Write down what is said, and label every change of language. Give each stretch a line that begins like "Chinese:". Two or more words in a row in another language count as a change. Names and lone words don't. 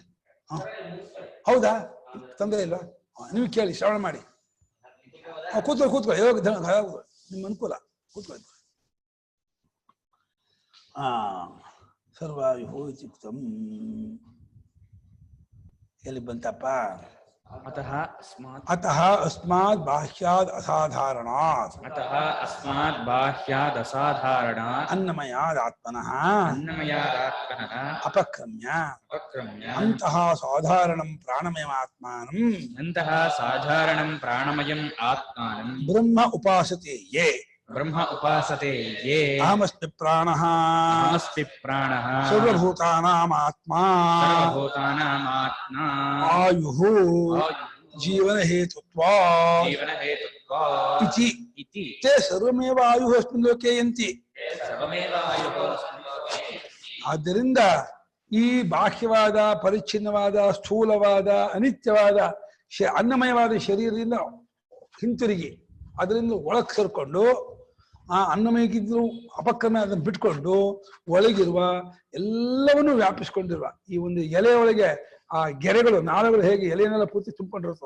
Kannada: ಹೌದಾ, ತೊಂದರೆ ಇಲ್ವಾ? ನೀವು ಕೇಳಿ, ಶ್ರವಣ ಮಾಡಿ. ಕೂತ್ಕೊಳ್ಳಿ ನಿಮ್ಮ ಅನುಕೂಲ, ಕೂತ್ಕೊಳ್ಳಿ.
Sanskrit: ಸರ್ವಾಯುಹೋ ಇತ್ಯುಕ್ತಂ.
Kannada: ಎಲ್ಲಿ ಬಂತಪ್ಪ?
Sanskrit: ಅತಃ ಅಸ್ಮಾತ್ ಬಾಹ್ಯಾದ್ ಅಸಾಧಾರಣಾತ್. ಅನ್ನಮಯಾದ್ ಆತ್ಮನಃ ಅಪಕ್ರಮ್ಯ ಅಂತಃ ಸಾಧಾರಣಂ ಪ್ರಾಣಮಯಂ ಆತ್ಮಾನಂ ಬ್ರಹ್ಮ ಉಪಾಸತೆ ಯೇ. ಅಹಮಸ್ಮಿ ಪ್ರಾಣಃ ಸರ್ವಭೂತಾನಾಂ ಆತ್ಮಾ ಆಯುಃ ಜೀವನ ಹೇತುತ್ವಾತ್ ಇತಿ ತೇ ಸರ್ವಮೇವ ಆಯುಃ ಅಸ್ಮಿನ್ ಲೋಕೆ ಯಂತಿ.
Kannada: ಆದ್ದರಿಂದ ಈ ಬಾಹ್ಯವಾದ, ಪರಿಚ್ಛಿನ್ನವಾದ, ಸ್ಥೂಲವಾದ, ಅನಿತ್ಯವಾದ ಅನ್ನಮಯವಾದ ಶರೀರದಿಂದ ಹಿಂತಿರುಗಿ ಅದರಿಂದ ಒಳಗೆ ಸೇರ್ಕೊಂಡು ಆ ಅನ್ನಮಯಕ್ಕಿದ್ರು ಅಪಕ್ರಮ ಅದನ್ನು ಬಿಟ್ಕೊಂಡು ಒಳಗಿರುವ ಎಲ್ಲವನ್ನೂ ವ್ಯಾಪಿಸ್ಕೊಂಡಿರುವ ಈ ಒಂದು ಎಲೆ ಒಳಗೆ ಆ ಗೆರೆಗಳು ನಾಳಗಳು ಹೇಗೆ ಎಲೆಯನ್ನೆಲ್ಲ ಪೂರ್ತಿ ತುಂಬಿಕೊಂಡಿರುತ್ತೆ.